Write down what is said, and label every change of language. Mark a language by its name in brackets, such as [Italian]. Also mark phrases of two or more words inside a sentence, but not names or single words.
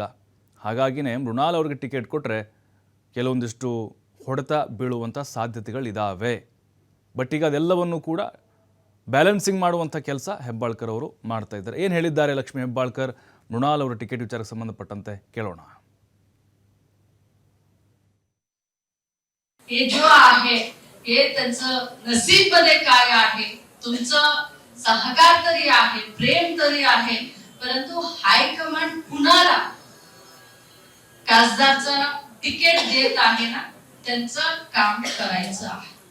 [Kannada] ಹಾಗಾಗಿಯೇ ಮೃಣಾಲ್ ಅವ್ರಿಗೆ ಟಿಕೆಟ್ ಕೊಟ್ಟರೆ ಕೆಲವೊಂದಿಷ್ಟು ಹೊಡೆತ ಬೀಳುವಂಥ ಸಾಧ್ಯತೆಗಳಿದ್ದಾವೆ. ಬಟ್ ಈಗ ಅದೆಲ್ಲವನ್ನು ಕೂಡ ಬ್ಯಾಲೆನ್ಸಿಂಗ್ ಮಾಡುವಂಥ ಕೆಲಸ ಹೆಬ್ಬಾಳ್ಕರ್ ಅವರು ಮಾಡ್ತಾ ಇದ್ದಾರೆ. ಏನು ಹೇಳಿದ್ದಾರೆ ಲಕ್ಷ್ಮಿ ಹೆಬ್ಬಾಳ್ಕರ್ ಮೃಣಾಲ್ ಅವರ ಟಿಕೆಟ್ ವಿಚಾರಕ್ಕೆ ಸಂಬಂಧಪಟ್ಟಂತೆ ಕೇಳೋಣ. [Marathi] हे जो आहे हे त्यांचं नसीबमध्ये काय आहे, तुमचं सहकार तरी आहे, प्रेम तरी आहे, परंतु हायकमांड कुणाला खासदारचं तिकीट देत आहे ना, त्यांचं काम करायचं आहे.